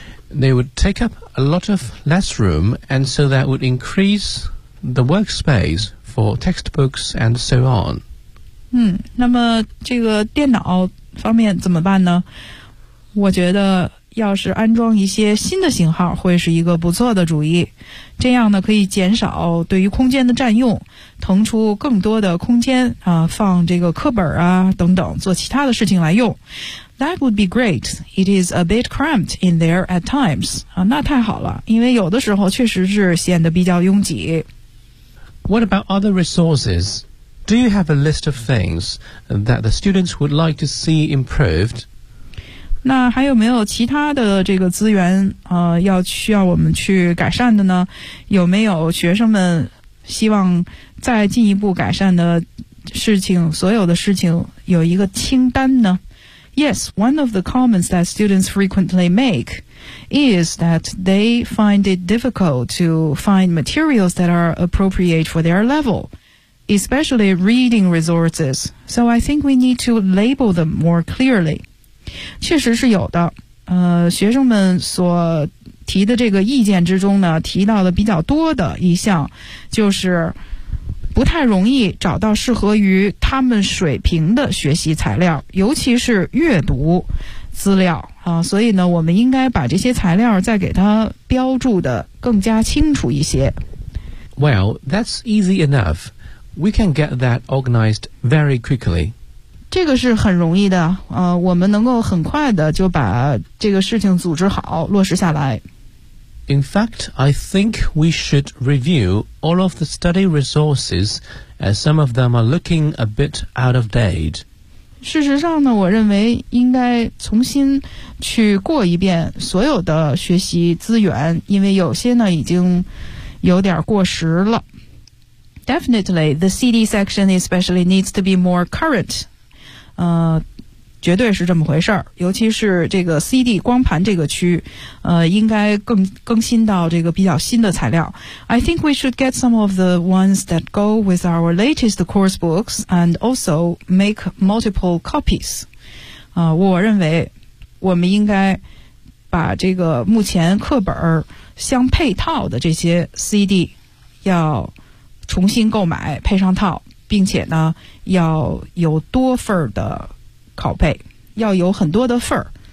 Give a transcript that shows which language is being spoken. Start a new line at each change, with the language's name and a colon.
English: They would take up a lot of less room, and so that would increase the workspace for textbooks and so on.
Chinese: 嗯，那么这个电脑方面怎么办呢？我觉得要是安装一些新的型号会是一个不错的主意，这样呢可以减少对于空间的占用，腾出更多的空间啊，放这个课本啊等等做其他的事情来用。
English: That would be great. It is a bit cramped in there at times.
Chinese: 啊，那太好了，因为有的时候确实是显得比较拥挤。
English: What about other resources? Do you have a list of things that the students would like to see improved?
Chinese: 那还有没有其他的这个资源要需要我们去改善的呢？有没有学生们希望再进一步改善的事情，所有的事情有一个清单呢？
English: Yes, one of the comments that students frequently make is that they find it difficult to find materials that are appropriate for their level, especially reading resources. So I think we need to label them more clearly.
Chinese: 确实是有的，学生们所提的这个意见之中呢，提到的比较多的一项，就是不太容易找到适合于他们水平的学习材料，尤其是阅读资料啊。所以呢，我们应该把这些材料再给它标注的更加清楚一些。
English: Well, that's easy enough. We can get that organized very quickly.
Chinese: 这个是很容易的，我们能够很快的就把这个事情组织好，落实下来。
English: In fact, I think we should review all of the study resources, as some of them are looking a bit out of date.
Chinese: 事实上呢，我认为应该重新去过一遍所有的学习资源，因为有些呢已经有点过时了。
English: Definitely, the CD section especially needs to be more current.
Chinese: 绝对是这么回事儿，尤其是这个 CD 光盘这个区，应该更新到这个比较新的材料。
English: I think we should get some of the ones that go with our latest course books and also make multiple copies.
Chinese: 我认为我们应该把这个目前课本相配套的这些 CD 要重新购买，配上套。并且呢要有多份的拷贝，要有很多的份。